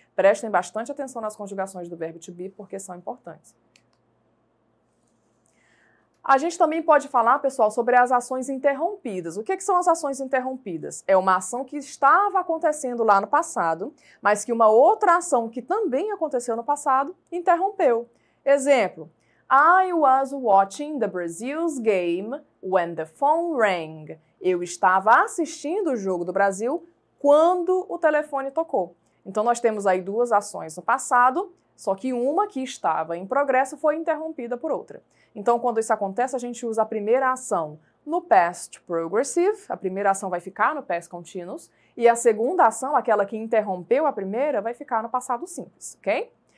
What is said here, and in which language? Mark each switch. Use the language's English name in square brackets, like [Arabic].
[Portuguese] Prestem bastante atenção nas conjugações do verbo to be, porque são importantes. A gente também pode falar, pessoal, sobre as ações interrompidas. O que são as ações interrompidas? É uma ação que estava acontecendo lá no passado, mas que uma outra ação que também aconteceu no passado interrompeu. Exemplo, [English] I was watching the Brazil's game when the phone rang. [Portuguese] Eu estava assistindo o jogo do Brasil quando o telefone tocou. Então, nós temos aí duas ações no passado, só que uma que estava em progresso foi interrompida por outra. Então, quando isso acontece, a gente usa a primeira ação no past progressive, a primeira ação vai ficar no past continuous, e a segunda ação, aquela que interrompeu a primeira, vai ficar no passado simples, ok?